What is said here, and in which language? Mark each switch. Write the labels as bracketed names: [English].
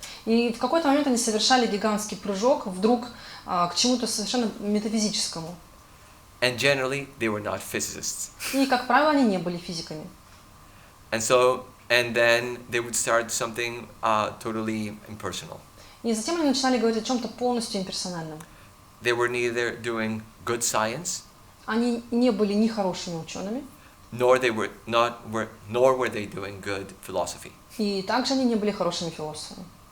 [Russian] И в какой-то момент они совершали гигантский прыжок вдруг к чему-то совершенно метафизическому. [English] And generally they were not physicists. [Russian] И, как правило, они не были физиками. [English] And then they would start something totally impersonal. [Russian] И затем они начинали говорить о чем-то полностью имперсональном. [English] They were neither doing good science. [Russian] Они не были ни хорошими учеными. [English] Nor were they doing good philosophy. [Russian] И также они не были хорошими философами.